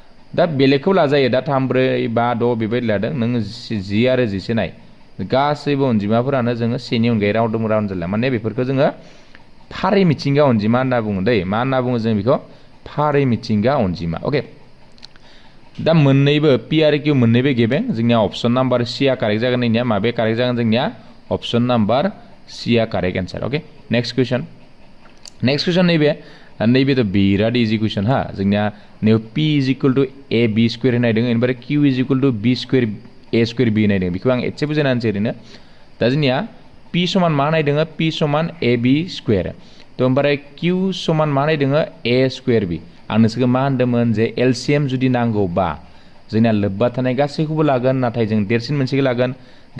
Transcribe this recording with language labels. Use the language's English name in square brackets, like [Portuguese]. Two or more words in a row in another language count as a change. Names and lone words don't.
[Bodo] दा बेलेगखौ लाजायो दा 3 4 5 6 बेबायदि लादों नों 10 आरो 11 नाय गासैबो अनजिमाफोरानो जोङो सेनि अनगायै रावदों जाला माने बेफोरखौ जोङो फारि मिथिंगा अनजिमा होनना बुङो दै मा होनना बुङो जों बेखौ फारि मिथिंगा अनजिमा ओके दा मोननैबो पि आरो किउ मोननैबो गेबें जोंनिया [English] option number C [Bodo] आ कारेक्ट जागोन नैनिया माबे कारेक्ट जागोन जोंनिया [English] option number C [Bodo] आ [English] correct answer okay next question [Bodo] नैबे तो बिराद [English] easy question [Bodo] हा जोंनिया नैयाव [English] P is equal to A B square [Bodo] होनाय दङ ओमफ्राय [English] Q is equal to B square A square B [Bodo] होनाय दङ बेखौ आं एसे बुजायना होनसै ओरैनो दा जोंनिया पि समान मा होनाय दङ पि समान [English] A B square [Bodo] तो ओमफ्राय किउ समान मा होनाय दङ [English] A square B [Bodo] आं नोंसोरखौ मा होनदोंमोन जे एलसिएम जुदि नांगौबा जोंनिया लोब्बा थानाय गासैखौबो लागोन नाथाय जों देरसिन मोनसेखौ लागोन दा